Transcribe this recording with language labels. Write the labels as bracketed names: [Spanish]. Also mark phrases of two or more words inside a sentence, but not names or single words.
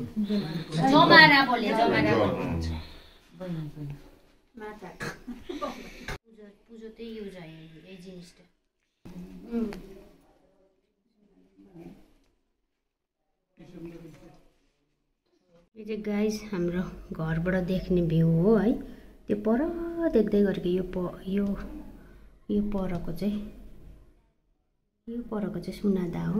[Bangla] জমারা বলে, জমারা পুজোতে ইউজ হয় এই জিনিসটা। [Nepali] यो चाहिँ गाइस हाम्रो घरबाट देख्ने भ्यू हो है। त्यो पर देख्दै गरेको यो परको चाहिँ सुनादा हो।